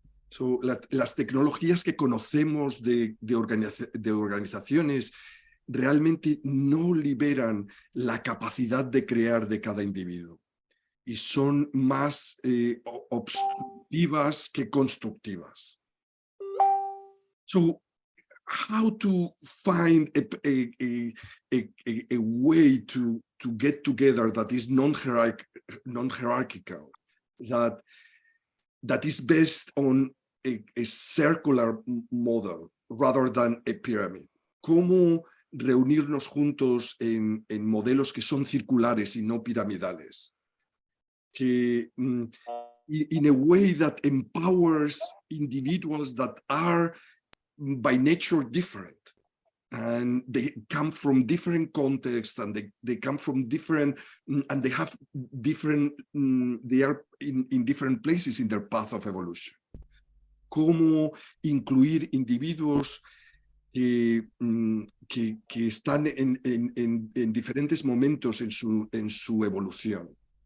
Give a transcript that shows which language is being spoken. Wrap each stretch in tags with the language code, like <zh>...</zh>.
<es>So, las tecnologías que conocemos de organizaciones realmente no liberan la capacidad de crear de cada individuo y son más obstructivas que constructivas.</es> <en>So, how to find a way to get together that is non-hierarchical, that is based on a circular model rather than a pyramid.</en> <es>¿Cómo reunirnos juntos en modelos que son circulares y no piramidales?</es> <en>Que in a way that empowers individuals that are by nature different, and they come from different contexts, and they come from different, and they have different, they are in different places in their path of evolution.</en> <es>Cómo incluir individuos que están en diferentes momentos en su evolución.</es>